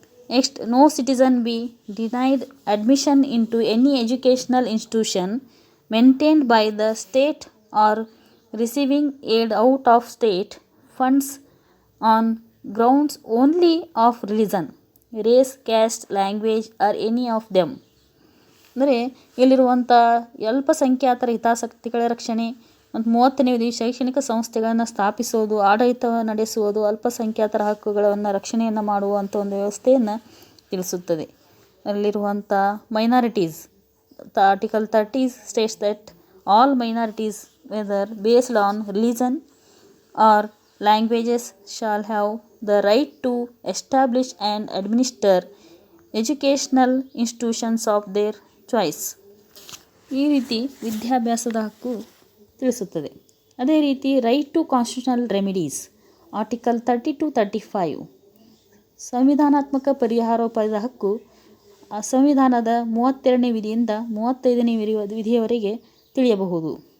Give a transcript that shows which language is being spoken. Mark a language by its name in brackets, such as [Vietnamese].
[English] Next, no citizen be denied admission into any educational institution maintained by the state or receiving aid out of state funds on grounds only of religion, race, caste, language or any of them. [Kannada] ಅಂದರೆ ಇಲ್ಲಿರುವಂಥ ಅಲ್ಪಸಂಖ್ಯಾತರ ಹಿತಾಸಕ್ತಿಗಳ ರಕ್ಷಣೆ ಮತ್ತು 30ನೇ ವಿಧಿ ಶೈಕ್ಷಣಿಕ ಸಂಸ್ಥೆಗಳನ್ನು ಸ್ಥಾಪಿಸೋದು, ಆಡಳಿತ ನಡೆಸುವುದು, ಅಲ್ಪಸಂಖ್ಯಾತರ ಹಕ್ಕುಗಳನ್ನು ರಕ್ಷಣೆಯನ್ನು ಮಾಡುವಂಥ ಒಂದು ವ್ಯವಸ್ಥೆಯನ್ನು ತಿಳಿಸುತ್ತದೆ. [English] ಅಲ್ಲಿರುವಂಥ minorities, article 30 states that all minorities whether based on religion or languages shall have the right to establish and administer educational institutions of their choice. [Kannada] ಈ ರೀತಿ ವಿದ್ಯಾಭ್ಯಾಸದ ಹಕ್ಕು ತಿಳಿಸುತ್ತದೆ. ಅದೇ ರೀತಿ right to constitutional remedies, article 30-35 ಸಂವಿಧಾನಾತ್ಮಕ ಪರಿಹಾರೋಪಾಯದ ಹಕ್ಕು ಸಂವಿಧಾನದ 32ನೇ ವಿಧಿಯಿಂದ 35ನೇ ವಿಧಿಯವರೆಗೆ ತಿಳಿಯಬಹುದು.